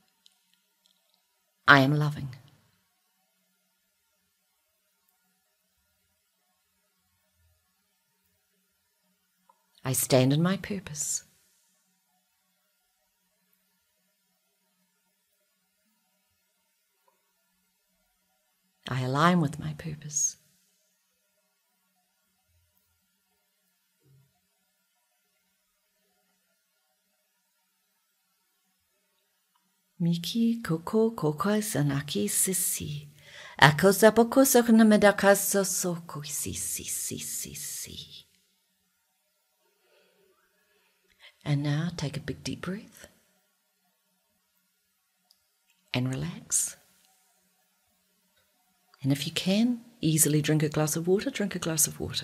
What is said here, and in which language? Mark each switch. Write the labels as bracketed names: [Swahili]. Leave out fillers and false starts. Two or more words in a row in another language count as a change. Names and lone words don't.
[English] I am loving. I stand in my purpose. I align with my purpose. Miki koko koko sanaki sisi. Akosa pokosa kunamedakaso soko si. And now take a big deep breath and relax. And if you can, easily drink a glass of water, drink a glass of water.